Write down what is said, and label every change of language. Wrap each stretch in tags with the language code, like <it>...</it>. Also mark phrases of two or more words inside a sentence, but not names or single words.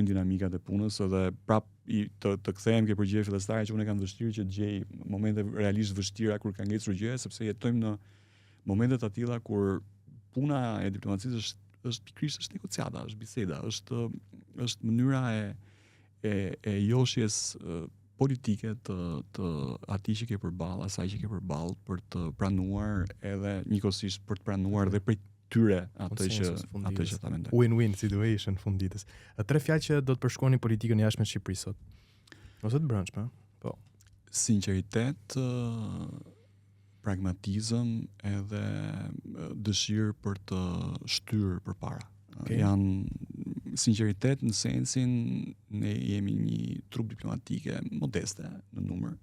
<sq>dinamikat e punës edhe prap të kthehem ke përgjigje fillestare që unë kam vështirë që të gjej momente realisht vështira kur ka ngecur gjëja, sepse jetojmë në momente të tilla kur puna e diplomacisë është pikërisht është negociata, është biseda, është mënyra e joshjes politike të atij që ke përballë, asaj që ke përballë për të pranuar edhe njëkohësisht për të pranuar dhe prej tyre atë që ta mendoj.</sq> <en>Win-win situation</en> <sq>fund ditës. 3 fjalë që do të përshkruani politikën e jashtme të Shqipërisë sot. Ose të brendshme, po. Sinqeritet, pragmatizëm edhe dëshirë për të shtyrë përpara. Janë sinqeritet në sensin ne jemi një trup diplomatike modeste në numër.</sq>